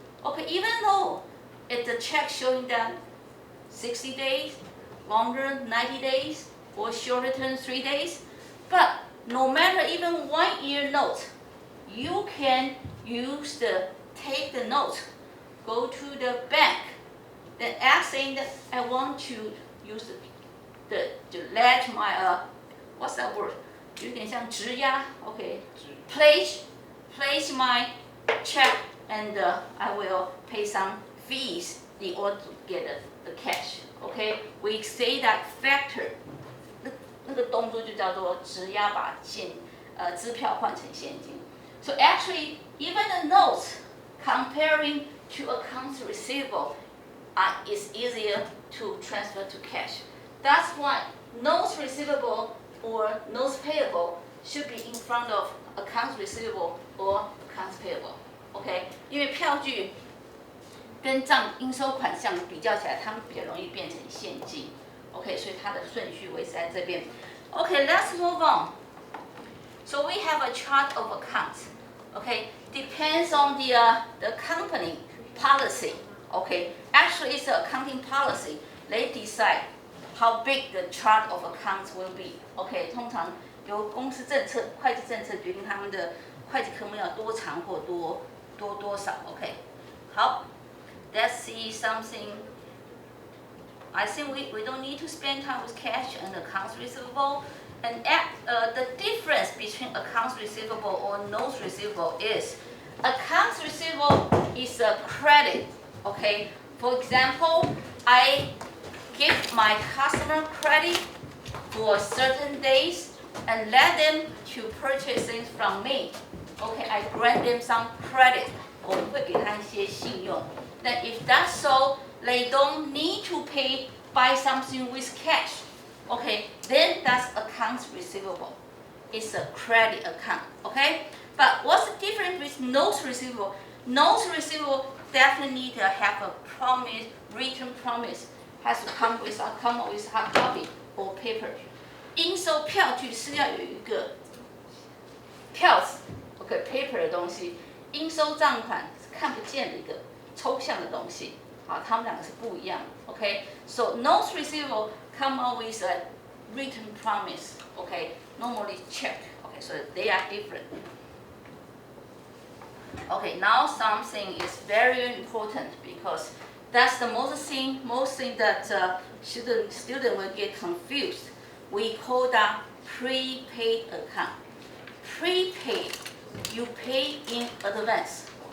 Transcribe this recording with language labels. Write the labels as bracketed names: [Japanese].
[English] Okay, even though it's the check showing that 60 days, longer 90 days, or shorter than 3 days, but no matter even 1 year note, you can take the note, go to the bank, then ask saying that I want to use to let my what's that word? [Chinese] 有点像质押 okay. [English] Place my check and I will pay some fees in order to get the cash. Okay, we say that factor. [Chinese] 那个动作就叫做质押把支票换成现金. [English] So actually, even the notes comparing to accounts receivable is easier to transfer to cash. That's why notes receivable or notes payable should be in front of accounts receivable or accounts payable. Okay? [Chinese] 因为票据跟应收款项比较起来，它们比较容易变成现金。 Okay, 所以它的顺序会是在这边。 [English] Okay, let's move on. So we have a chart of accounts. Okay, depends on the company policy. Okay, actually it's an accounting policy. They decide how big the chart of accounts will be. [Chinese] Okay, 通常由公司政策、会计政策决定他们的会计科目要多长或多少。 [English] Okay, 好 ，let's see something. I think we don't need to spend time with cash and accounts receivable. And the difference between accounts receivable or notes receivable is accounts receivable is a credit. Okay, for example, I give my customer credit for certain days and let them to purchase things from me. Okay, I grant them some credit. [Chinese] 我们会给他一些信用. [English] Then if that's so, they don't need to pay buy something with cash, okay, then that's accounts receivable. It's a credit account, okay? But what's the difference with notes receivable? Notes receivable definitely need to have a promise, written promise, has to come with hard copy or paper. [Chinese] 应收票据是要有一个票子 ，OK paper 的东西，应收账款是看不见的一个抽象的东西，好，它们两个是不一样的 ，OK？ [English] So notes receivable come up with a written promise, okay? Normally check, okay? So they are different. Okay, now something is very important because that's the most thing that student will get confused. We call that prepaid account. Prepaid, you pay in advance.